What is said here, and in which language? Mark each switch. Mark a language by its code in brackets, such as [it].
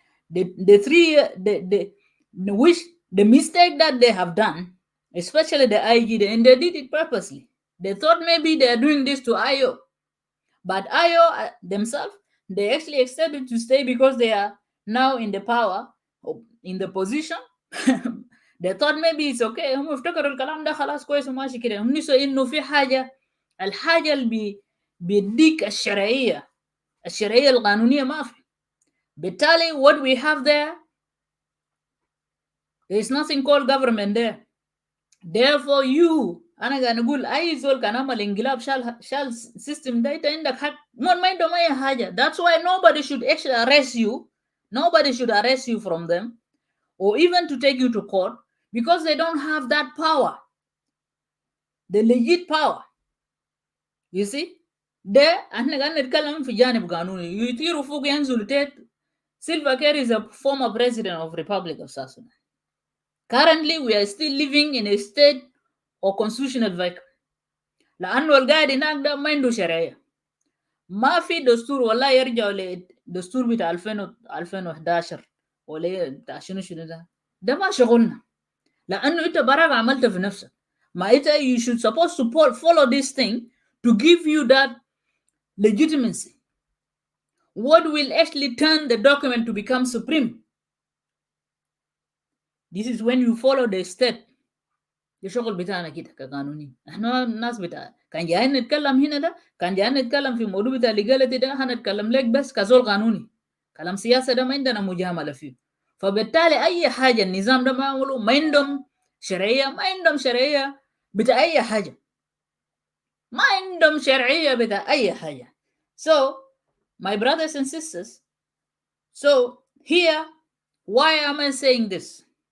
[en] The three the which the mistake that they have done, especially the IG, and they did it purposely. They thought maybe they are doing this to IO, but IO themselves, they actually accepted to stay because they are now in the power, in the position. They thought maybe it's okay. [ar] هم افتكروا الكلام ده خلاص كويس وماشي كده. هم نسوا انه في حاجه، الحاجه اللي بيديك الشرعيه القانونيه ما في. بالتالي [en] what we have there is nothing called government there. Therefore you [ar] انا قاعد نقول اي زول كان عمل انقلاب شال system ده انت عندك حق ما عندهم اي حاجه. [en] That's why nobody should actually arrest you. Nobody should arrest you from them or even to take you to court because they don't have that power, the legit power. You see, [ar] ده احنا قاعد نتكلم في جانب قانوني. يطيروا فوق ينزلوا تحت. [en] Silva Kiir is a former president of Republic of South Sudan. Currently we are still living in a state of constitutional vacuum. [ar] لأنه القاعد هناك ده ما عنده شرعية. ما في دستور ولا يرجع للدستور بتاع 2011 ولا بتاع شنو ده ما شغلنا. لأنه أنت براك عملت في نفسك. ما أنت [en] you should supposed to follow this thing to give you that legitimacy. What will actually turn the document to become supreme? This is when you follow the step. [ar] ده شغل بتاعنا كده كقانوني. احنا الناس بتاع كان جايين نتكلم هنا ده، كان جايين نتكلم في موضوع بتاع ليجاليتي ده، هنتكلم لك بس كزول قانوني. كلام سياسة ده ما عندنا مجاملة فيه. فبالتالي أي حاجة النظام ده ما عملوا، ما عندهم شرعية، ما عندهم شرعية بتاع أي حاجة. ما عندهم شرعية بتاع أي حاجة. [en] So, my brothers and sisters, so here, why am I saying this?